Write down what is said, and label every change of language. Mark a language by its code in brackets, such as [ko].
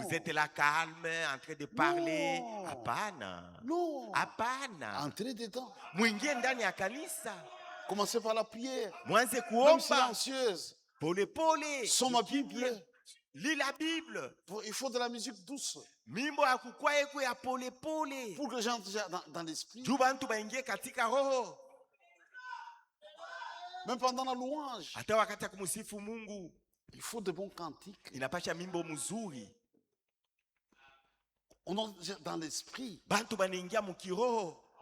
[fr] vous êtes là calme, en train de parler. Non. [sw] Hapana. [fr] Non. [sw] Hapana. [fr] Entrez dedans. [sw] Muingie ndani ya kanisa. [fr] Commencez par la prière. [sw] Mwanze [fr] Même [sw] kuomba [fr] silencieuse. [sw] pole pole. Soma Bible. [fr] Lis la Bible. Il faut de la musique douce. [sw] Mimbo ya kukwaye kwa ya pole pole. [fr] Pour que les gens entrent dans l'esprit. [sw] Juu bantu baingie katika roho. [fr] Même pendant la louange. [sw] Hata wakati ya kumusifu Mungu. [fr] Il faut de bons cantiques. [sw] Inapasha mimbo mzuri. [fr] On entre dans l'esprit. [sw] Bantu banaingia mukiroho.